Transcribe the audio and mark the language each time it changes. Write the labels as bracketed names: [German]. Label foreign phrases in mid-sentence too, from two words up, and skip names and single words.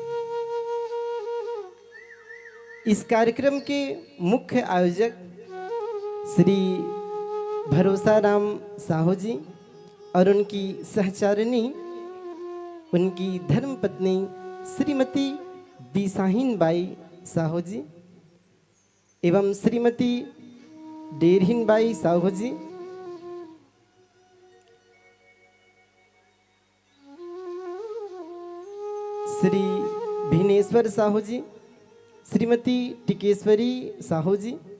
[Hindi] इस कार्यक्रम के मुख्य आयोजक श्री भरोसा राम साहू जी और उनकी सहचारिणी, उनकी धर्मपत्नी श्रीमती बिसाहीन बाई साहू जी एवं श्रीमती डेरहीन बाई साहू जी, श्री भिनेश्वर साहू जी, श्रीमती टिकेश्वरी साहू जी,